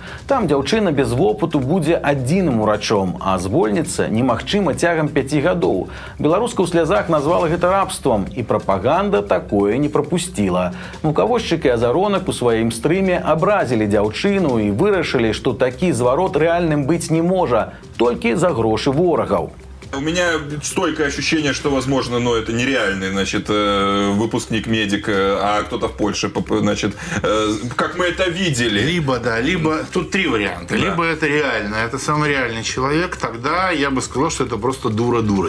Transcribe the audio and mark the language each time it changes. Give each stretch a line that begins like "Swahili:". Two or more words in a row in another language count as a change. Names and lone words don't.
Belarusian: Там дзяўчына без вопыту будзе адзіным урачом, а звольніцца немагчыма цягам 5 гадоў. Беларуска ў слязах назвала гэта рабствам, і прапаганда такое не прапусціла. Мукавошчык і Азаронак у сваім стрыме абразілі дзяўчыну і вырашылі, што такі зварот рэальным быць не можа, толькі за грошы ворагаў.
Russian: У меня стойкое ощущение, что, возможно, это нереальный, выпускник-медик, а кто-то в Польше, как мы это видели. Либо тут 3 варианта. Да. Либо это реально, это самый реальный человек, тогда я бы сказал, что это просто дура дурой.